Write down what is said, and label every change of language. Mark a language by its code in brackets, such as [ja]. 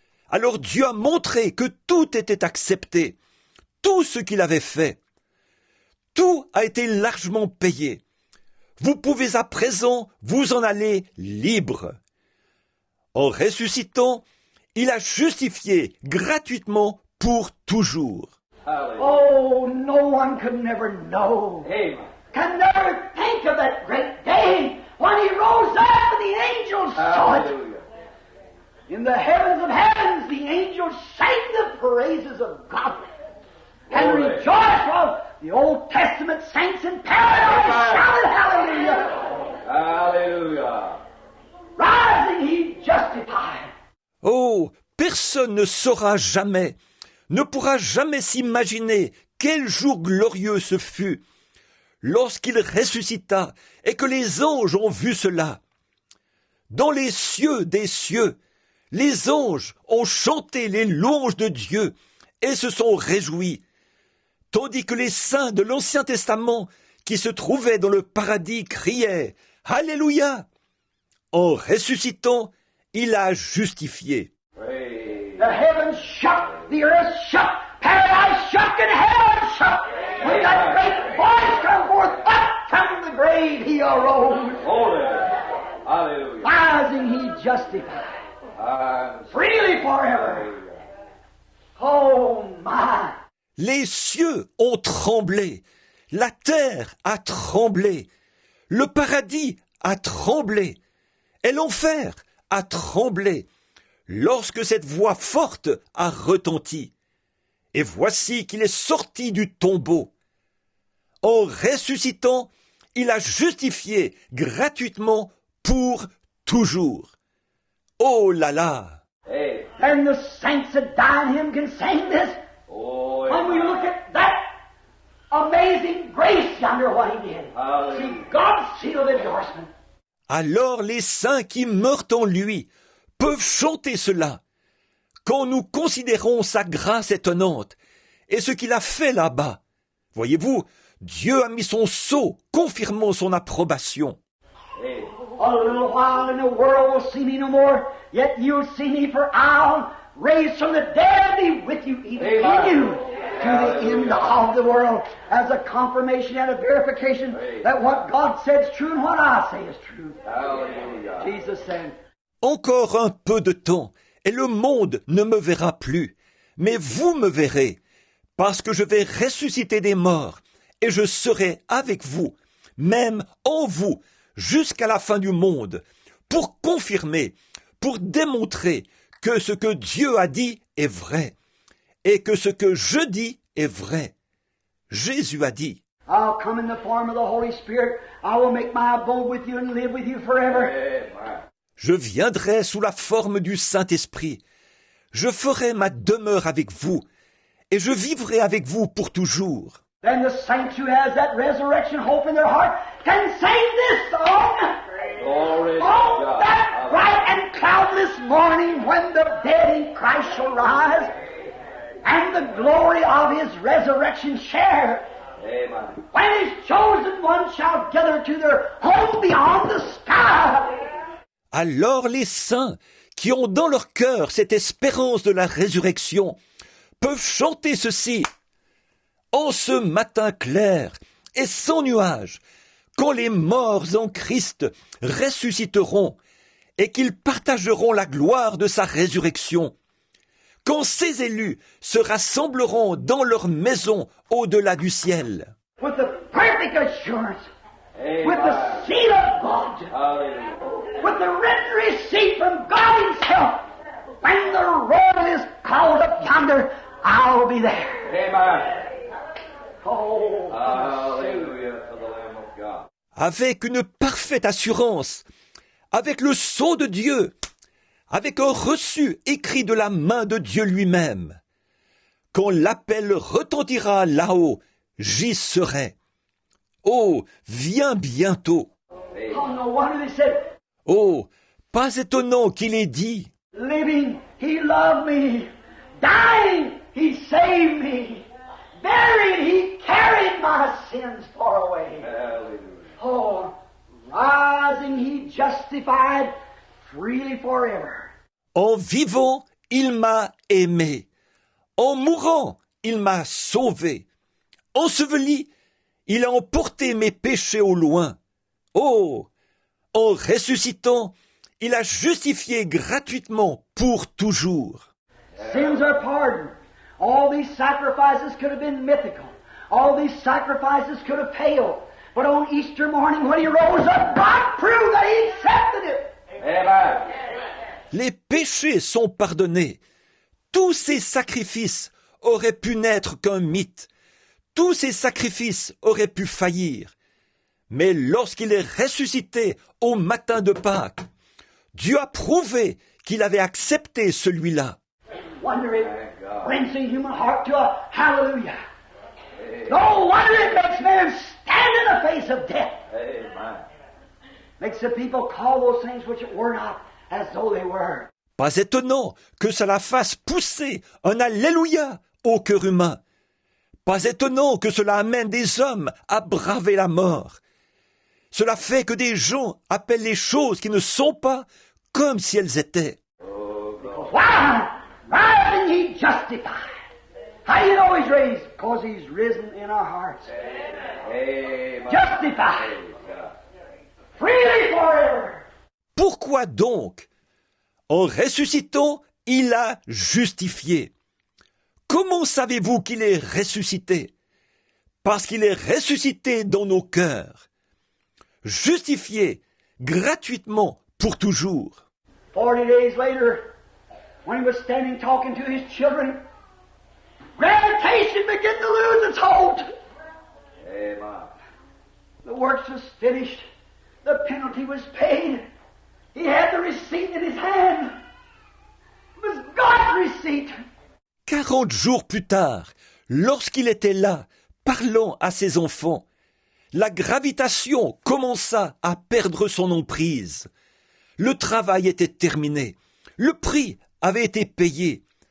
[fr] Alors Dieu a montré que tout était accepté, tout ce qu'il avait fait. Tout a été largement payé. Vous pouvez à présent vous en aller libre. En ressuscitant, il a justifié gratuitement pour toujours. [en] Hallelujah. Oh, no one could never know, Amen. can never think of that great day when He rose up and the angels saw it. Hallelujah. In the heavens of heavens, the angels sang the praises of God and Glory. rejoiced while the Old Testament saints in paradise Amen. shouted hallelujah. Hallelujah. Rising, He justified. [fr] Oh, personne ne saura jamais, ne pourra jamais s'imaginer quel jour glorieux ce fut, lorsqu'il ressuscita et que les anges ont vu cela. Dans les cieux des cieux, les anges ont chanté les louanges de Dieu et se sont réjouis, tandis que les saints de l'Ancien Testament qui se trouvaient dans le paradis criaient « Alléluia !» En ressuscitant, il a justifié. [en] Praise. The heavens shook, the earth shook, paradise shook, and hell shook. When that great voice come forth, up from the grave He arose. Glory. Hallelujah. Rising, He justified. I'm Freely forever. Oh my. [fr] Les cieux ont tremblé, la terre a tremblé, le paradis a tremblé, et l'enfer a tremblé, lorsque cette voix forte a retenti. Et voici qu'il est sorti du tombeau. En ressuscitant, il a justifié gratuitement pour toujours. Oh là là! [en] Hey. And the saints that died in Him can sing this. Oh, When we look at that amazing grace yonder, what He did. Hallelujah. See God's seal of endorsement. [fr] Alors les saints qui meurent en lui peuvent chanter cela, quand nous considérons sa grâce étonnante et ce qu'il a fait là-bas. Voyez-vous, Dieu a mis son sceau confirmant son approbation. [en] Hey. A little while and the world will see me no more, yet you'll see me, for I'll raise from the dead and be with you, even Amen. in you, to the end of the world, as a confirmation and a verification that what God said is true and what I say is true. Hallelujah. Jesus said, [fr] Encore un peu de temps, et le monde ne me verra plus, mais vous me verrez, parce que je vais ressusciter des morts, et je serai avec vous, même en vous, jusqu'à la fin du monde, pour confirmer, pour démontrer que ce que Dieu a dit est vrai, et que ce que je dis est vrai. Jésus a dit, [en] I'll come in the form of the Holy Spirit. I will make my abode with you and live with you forever. Amen. [fr] je viendrai sous la forme du Saint-Esprit, je ferai ma demeure avec vous, et je vivrai avec vous pour toujours. [en] Then the saints who has that resurrection hope in their heart can sing this song. Glory to On God. that bright and cloudless morning when the dead in Christ shall rise and the glory of His resurrection share, Amen. when His chosen ones shall gather to their home beyond the sky. [fr] Alors les saints, qui ont dans leur cœur cette espérance de la résurrection, peuvent chanter ceci. En ce matin clair et sans nuage, quand les morts en Christ ressusciteront et qu'ils partageront la gloire de sa résurrection, quand ces élus se rassembleront dans leur maison au-delà du ciel. [en] With the perfect assurance, with Amen. the seal of God, Hallelujah. with the written receipt from God Himself, when the roll is called up yonder, I'll be there. Amen. Oh, Hallelujah to the Lamb of God. [fr] Avec une parfaite assurance, avec le sceau de Dieu, avec un reçu écrit de la main de Dieu lui-même. Quand l'appel retentira là-haut, j'y serai. Oh, viens bientôt. [en] oh, no wonder they said, [fr] Oh, pas étonnant qu'il ait dit, [en] living, He loved me. Dying, He saved me. Buried, He carried my sins far away. Hallelujah. Oh, rising he justified freely forever. [fr] En vivant, il m'a aimé. En mourant, il m'a sauvé. Enseveli, il a emporté mes péchés au loin. Oh, en ressuscitant, il a justifié gratuitement pour toujours. [en] Sins are pardoned. All these sacrifices could have been mythical. All these sacrifices could have paled. But on Easter morning when he rose up, God proved that he accepted it. Amen. [fr] Les péchés sont pardonnés. Tous ces sacrifices auraient pu n'être qu'un mythe. Tous ces sacrifices auraient pu faillir. Mais lorsqu'il est ressuscité au matin de Pâques, Dieu a prouvé qu'il avait accepté celui-là. [en] Wonder it brings the human heart to a hallelujah. No wonder it makes men stand in the face of death. Amen. Makes the people call those things which were not as though they were. [fr] Pas étonnant que cela fasse pousser un Alléluia au cœur humain. Pas étonnant que cela amène des hommes à braver la mort. Cela fait que des gens appellent les choses qui ne sont pas comme si elles étaient. [en] Why? Rising he justified. How do you know he's raised? Because he's risen in our hearts. Amen. Justified. Freely forever. [fr] Pourquoi donc, en ressuscitant, il a justifié? Comment savez-vous qu'il est ressuscité? Parce qu'il est ressuscité dans nos cœurs. Justifié gratuitement pour toujours. [en] 40 days later, when he was standing talking to his children, gravitation began to lose its hold. Amen. The works was finished. The penalty was paid. He had the receipt in his hand. It was God's receipt. [fr] 40 jours plus tard, lorsqu'il était là, parlant à ses enfants, la gravitation commença à perdre son emprise. Le travail était terminé. Le prix avait été payé.